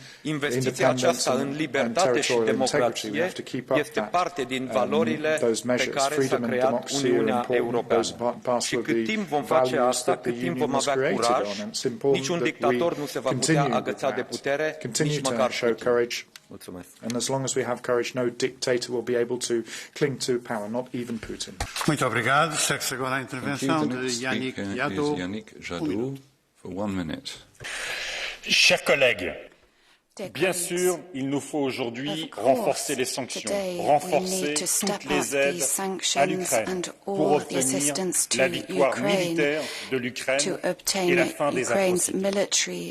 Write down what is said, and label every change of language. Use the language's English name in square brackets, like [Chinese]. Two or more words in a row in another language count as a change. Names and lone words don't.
[Romanian] Investiția aceasta în libertate și democrație este parte din valorile pe care s-a creat Uniunea Europeană. Și cât timp vom face asta, cât timp vom avea curaj, niciun dictator nu se va putea agăța de putere, nici măcar Putin. Mulțumesc. [English] And as long as we have courage, no dictator will be able to cling to power, not even Putin. [Portuguese] Muito obrigado. Segue-se agora a intervenção de Yannick Jadot. [English] For 1 minute. [French] Chers collègues, bien sûr, il nous faut aujourd'hui renforcer les sanctions, renforcer toutes les aides à l'Ukraine pour obtenir la victoire militaire de l'Ukraine et la fin des atrocités.